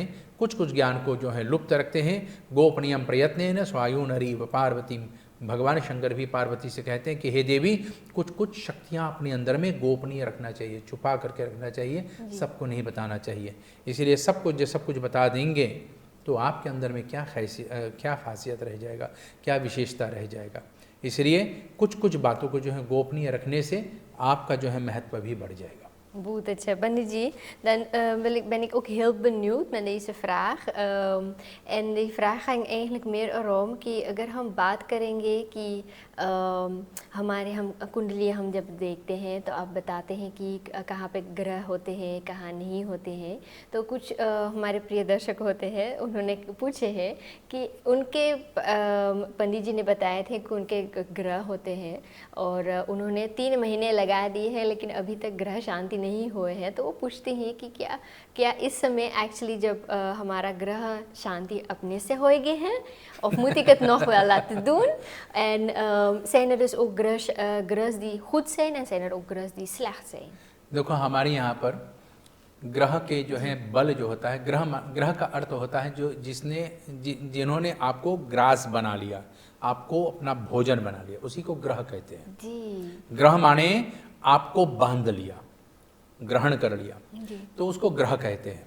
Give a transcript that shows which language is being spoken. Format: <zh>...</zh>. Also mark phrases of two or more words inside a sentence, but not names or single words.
<hi>कुछ कुछ ज्ञान को जो है लुप्त रखते हैं। गोपनीयम प्रयत्न स्वायु नरी व पार्वती, भगवान शंकर भी पार्वती से कहते हैं कि हे देवी, कुछ कुछ शक्तियाँ अपने अंदर में गोपनीय रखना चाहिए, छुपा करके रखना चाहिए, सबको नहीं बताना चाहिए। इसलिए सब कुछ बता देंगे तो आपके अंदर में क्या खासियत रह जाएगा, क्या विशेषता रह जाएगा। इसलिए कुछ कुछ बातों को जो है गोपनीय रखने से आपका जो है महत्व भी बढ़ जाएगा।</hi> <nl>Goed, Bandiji. Dan ben ik ook heel benieuwd met deze vraag. En die vraag ging eigenlijk meer erom</nl> <hi>कि अगर हम बात करेंगे कि हमारे हम कुंडली हम जब देखते हैं तो आप बताते हैं कि कहाँ पे ग्रह होते हैं, कहाँ नहीं होते हैं। तो कुछ हमारे प्रिय दर्शक होते हैं, उन्होंने पूछे हैं कि उनके पंडित जी ने बताए थे कि उनके ग्रह होते हैं और उन्होंने 3 महीने लगा दिए हैं लेकिन अभी तक ग्रह शांति नहीं हुए हैं। तो वो पूछते हैं कि क्या इस समय एक्चुअली जब हमारा ग्रह शांति अपने से हो गए हैं,</hi> <nl>of moet ik het nog wel laten doen? En zijn er dus ook grahs die goed zijn en zijn er ook grahs die slecht zijn?</nl> <hi>देखो हमारे यहाँ पर ग्रह के जो है बल जो होता है, ग्रह का अर्थ होता है जो जिन्होंने आपको ग्रास बना लिया, आपको अपना भोजन बना लिया, उसी को ग्रह कहते हैं जी। ग्रह माने आपको बांध लिया, ग्रहण कर लिया, तो उसको ग्रह कहते हैं।</hi>